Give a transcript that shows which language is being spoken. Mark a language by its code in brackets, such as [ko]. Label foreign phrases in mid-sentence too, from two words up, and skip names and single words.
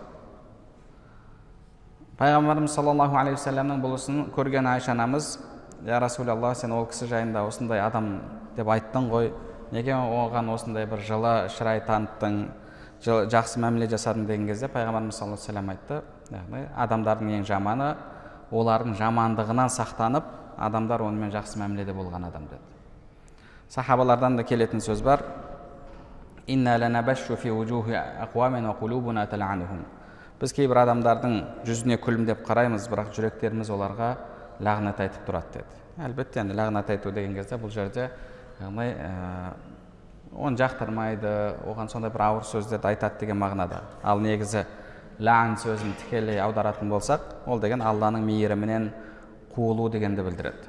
[kk] Пайғамбарымыз [ar] صلى الله عليه وسلم [kk] бұл ісін көрген Айша анамыз: [ar] «يا رسول الله, [kk] сен ол кісі жайында осындай адам деп айттың ғой, неге оған осындай бір жылы шырай таныттың, жақсы мәміле жасадың?» деген кезде пайғамбарымыз [ar] صلى الله عليه وسلم [kk] айтты: яғни адамдардың ең жаманы олардың жамандығынан сақтанып, адамдар онымен жақсы мәміледе болған адам деді. Сахабалардан да келетін сөз бар: [ar] «إنا لنبش في وجوه أقوام وقلوبنا تلعنهم». [kk] Біз кейбір адамдардың жүзіне күлімдеп қараймыз, бірақ жүректеріміз оларға лағнат айтып тұрады деді. Әлбетте, лағнат айту деген кезде бұл жерде оны жақтырмайды, оған сондай бір ауыр сөздерді айтады деген мағынада. Ал негізі лән сөзін тікелей аударатын болсақ, ол деген Алланың мейірімінен қуылу дегенді білдіреді.